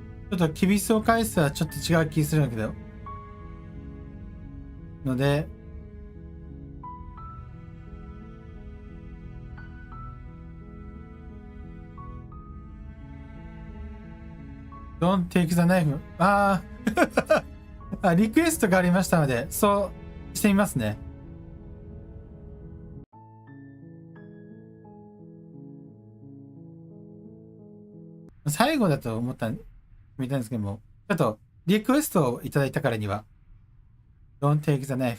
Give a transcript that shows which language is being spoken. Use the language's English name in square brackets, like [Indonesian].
[Japanese] ちょっと厳しさを返すはちょっと違う気するんだけど。ので、 [English] Don't take the knife. [Japanese] ああ、リクエストがありましたので、そうしてみますね。最後だと思ったみたいですけども、ちょっとリクエストをいただいたからには、 [English] Don't take the knife.